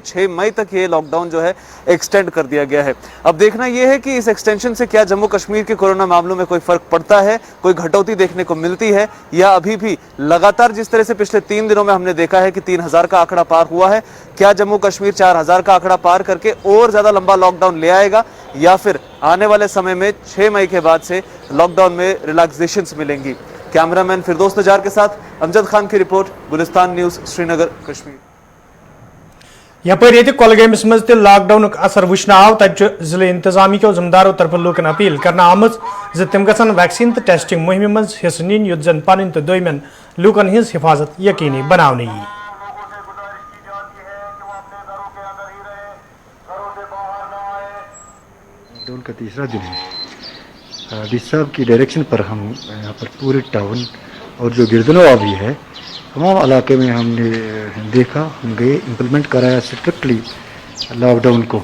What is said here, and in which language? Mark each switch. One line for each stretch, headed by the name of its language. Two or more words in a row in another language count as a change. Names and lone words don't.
Hindi: 6 मई तक ये लॉकडाउन जो है एक्सटेंड कर दिया गया है। अब देखना यह है कि इस एक्सटेंशन से क्या जम्मू कश्मीर के कोरोना मामलों में कोई फर्क पड़ता है, कोई घटौती देखने को मिलती है, या अभी भी लगातार जिस तरह से पिछले 3 दिनों में हमने देखा है कि 3000 का आंकड़ा पार हुआ है, क्या जम्मू कश्मीर 4000 का आंकड़ा पार करके और ज्यादा लंबा लॉकडाउन ले आएगा, या फिर आने वाले समय में 6 मई के बाद से लॉकडाउन में रिलैक्सेशंस मिलेंगी। कैमरामैन फिरदौस नजार के साथ अमजद खान की रिपोर्ट, गुलिस्तान न्यूज, श्रीनगर, कश्मीर।
Kashmiri: यपर ये कुलगामिस मज लॉकडाउन असर वुचन आव तत जिले इंतजामी के जिम्मेदारों तरफ लूकन अपील करना आमज तम गसन वैक्सीन तो टेस्टिंग मुहिम मज हिस्स नीन युत जन पन तो दोयमन लूकन हज हिफाजत यकीनी बनाने यी।
Hindi: लॉकडाउन का तीसरा दिन है। डी साहब की डायरेक्शन पर हम यहाँ पर पूरे टाउन और जो गिरदनवा भी है तमाम इलाके में हमने देखा, हम गए, इम्प्लीमेंट कराया स्ट्रिक्टली लॉकडाउन को।